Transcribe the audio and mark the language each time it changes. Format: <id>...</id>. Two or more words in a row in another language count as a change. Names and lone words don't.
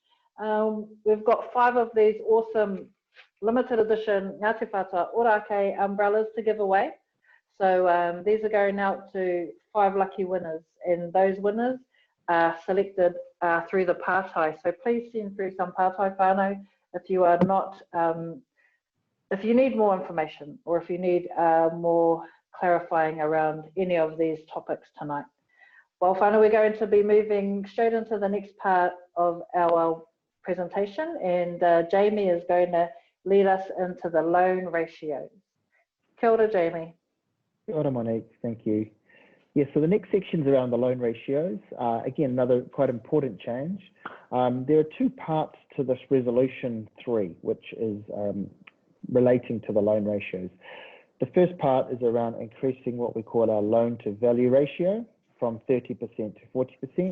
<en>We've got 5 of these awesome limited edition Ngāti Whātua Ōrākei umbrellas to give away. So these are going out to 5 lucky winners, and those winners are selected through the pātai. So please send through some</en> <mi>pātai whānau</mi> <en>if you are not, if you need more information or if you need more clarifying around any of these topics tonight. Well, whānau, we're going to be moving straight into the next part of our presentation, and Jamie is going to lead us into the loan ratios.</en> <mi>Kia ora, Jamie. Kia ora,</mi> <en>Monique, thank you. Yeah, so the next section is around the loan ratios. Again, another quite important change. There are 2 parts to this resolution 3, which is relating to the loan ratios. The first part is around increasing what we call our loan to value ratio from 30% to 40%.</en>